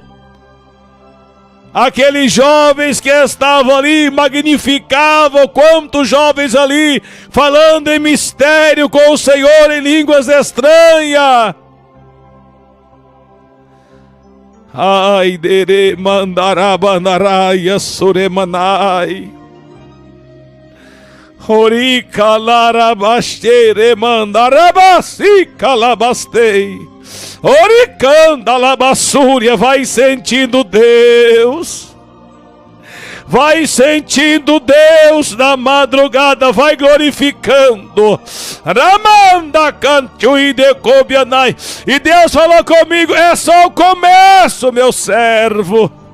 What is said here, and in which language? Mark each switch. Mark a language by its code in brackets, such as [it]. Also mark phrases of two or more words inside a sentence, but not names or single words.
[pt] Aqueles jovens que estavam ali magnificavam, quantos jovens ali falando em mistério com o Senhor em línguas estranhas. Ai, dere mandarabanaraia suremanai. Ori calarabastere mandarabasi calabastei. Ori candalabassúria, vai sentindo Deus. Vai sentindo Deus na madrugada, vai glorificando. Ramanda cantui de cobianai. E Deus falou comigo, é só o começo, meu servo.